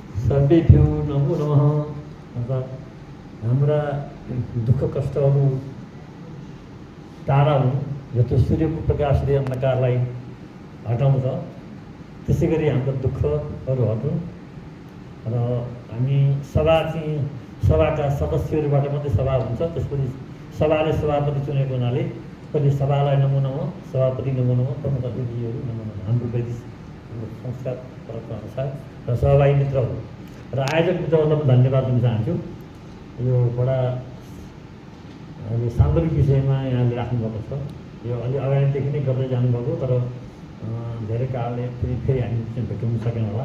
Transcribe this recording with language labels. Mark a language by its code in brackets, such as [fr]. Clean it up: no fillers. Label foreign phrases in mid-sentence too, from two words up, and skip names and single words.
[sa] सर्वेभ्यो नमो नमः। [ne] अर्थात् हाम्रा दुःख कष्टहरू टाढा हुन्, जस्तो सूर्यको प्रकाशले अन्धकारलाई हटाउँछ त्यसै गरी हाम्रो दुःखहरू हटुन् र हामी सभाका सदस्यहरूबाट मात्रै सभा हुन्छ। त्यसपछि सभाले सभापति चुनेको हुनाले कहिले सभालाई [sa] नमो नमः, [ne] सभापति [sa] नमो नमः, [ne] प्रमुख अतिथिहरू [sa] नमो नमः, [ne] हाम्रो वैदिक संस्कार परम्परा अनुसार र सहभागी मित्रहरू र आयोजक मित्रहरूलाई पनि धन्यवाद दिन चाहन्छु। यो बडा अहिले सान्दर्भिक विषयमा यहाँले राख्नुभएको छ। यो अलि अगाडिदेखि नै गर्दै जानुभएको, तर धेरै कारणले फेरि हामी भेटाउन सकेन होला।